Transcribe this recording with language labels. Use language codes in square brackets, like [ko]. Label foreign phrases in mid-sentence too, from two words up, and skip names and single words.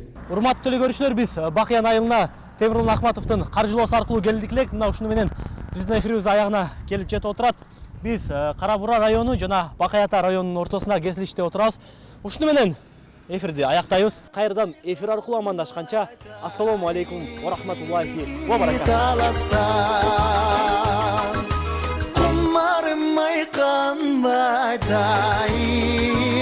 [ky] Урматтуу көрүүчүлөр, биз Бакыян айылына Темирлан Ахматовдун каржылоосу аркылуу келдик элек. Мына ушуну менен биздин эфирибиз аягына келип жетип отурат. Биз Кара-Бура району жана Бакыята районунун ортосунда кесилиште отурабыз. Ушуну менен эфирди аяктайбыз. Кайрадан эфир аркылуу амандашканча, [ar] السلام عليكم ورحمة الله وبركاته. [ky] Кумарым айканбай